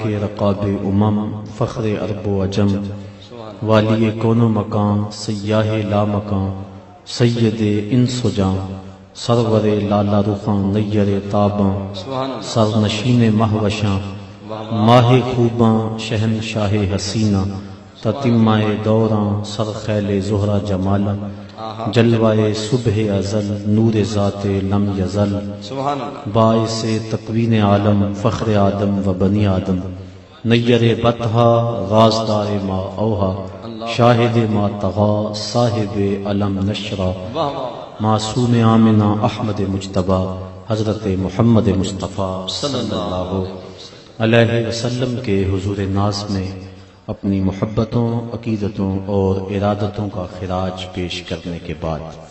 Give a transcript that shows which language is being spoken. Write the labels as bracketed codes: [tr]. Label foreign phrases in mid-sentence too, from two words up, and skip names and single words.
[ur] رقاب امم فخر عرب و عجم والی کون و مکان سیاہ لا مکان سید انس و جاں سرور لالا رخاں نیر تاباں سرنشین مہوشاں ماہ خوباں شہنشاہ حسینہ تتمہ دوراں سرخیل زہرہ جمالا جلوہ صبح ازل نور ذات لم یزل باعث تکوین عالم فخر آدم و بنی آدم نیر بطحا غازدار ما اوہا شاہد ما تغا صاحب علم نشرہ معصوم آمنہ احمد مجتبی حضرت محمد مصطفیٰ [ar] صلی اللہ علیہ وسلم [ur] کے حضور ناز میں اپنی محبتوں، عقیدتوں اور ارادتوں کا خراج پیش کرنے کے بعد